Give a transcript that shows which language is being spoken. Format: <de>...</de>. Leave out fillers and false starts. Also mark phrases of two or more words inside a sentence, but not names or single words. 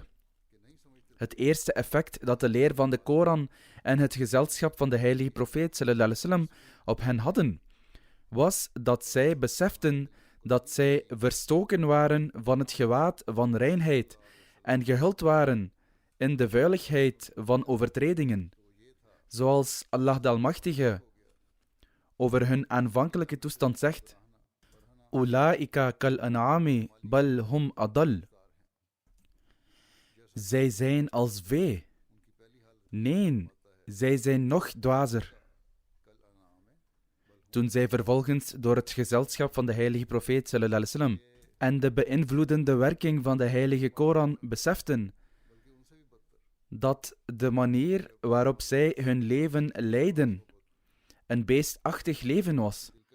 <nl>Het eerste effect dat de leer van de Koran en het gezelschap van de heilige profeet sallam op hen hadden, was dat zij beseften dat zij verstoken waren van het gewaad van reinheid en gehuld waren in de vuiligheid van overtredingen, zoals Allah de Almachtige over hun aanvankelijke toestand zegt:</nl> <ar>أولئك كالأنعام بل هم أضل.</ar> <nl>Zij zijn als vee. Nee, zij zijn nog dwazer. Toen zij vervolgens door het gezelschap van de heilige profeet sallam en de beïnvloedende werking van de heilige Koran beseften dat de manier waarop zij hun leven leidden een beestachtig leven was</nl>